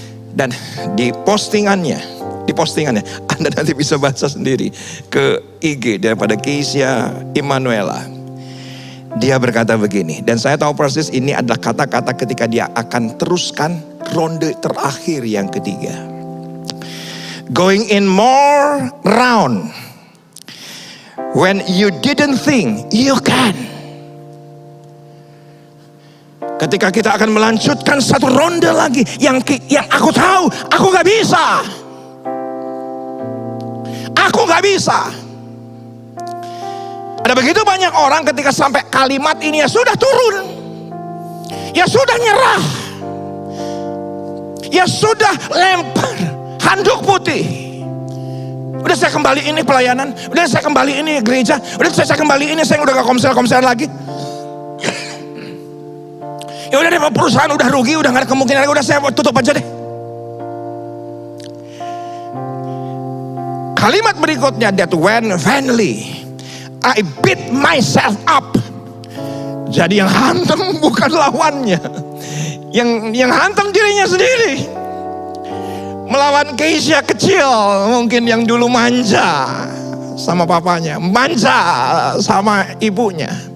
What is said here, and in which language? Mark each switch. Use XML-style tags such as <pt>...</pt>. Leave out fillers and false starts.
<id>Dan di postingannya Anda nanti bisa baca sendiri ke IG daripada Keisha Emanuela. Dia berkata begini, dan saya tahu persis ini adalah kata-kata ketika dia akan teruskan ronde terakhir yang ketiga.</id> <en>Going in more round when you didn't think you can.</en> <id>Ketika kita akan melanjutkan satu ronde lagi yang aku tahu aku gak bisa. Aku gak bisa. Ada begitu banyak orang ketika sampai kalimat ini ya sudah turun. Ya sudah nyerah. Ya sudah lempar handuk putih. Udah saya kembali ini pelayanan, udah saya kembali ini gereja, udah saya kembali ini saya udah gak konser lagi. Ya udah deh, perusahaan udah rugi, udah gak ada kemungkinan lagi, udah saya tutup aja deh. Kalimat berikutnya,</id> <en>that when finally I beat myself up.</en> <id>Jadi yang hantam bukan lawannya, yang hantam dirinya sendiri. Melawan Keisha kecil, mungkin yang dulu manja sama papanya, manja sama ibunya.</id>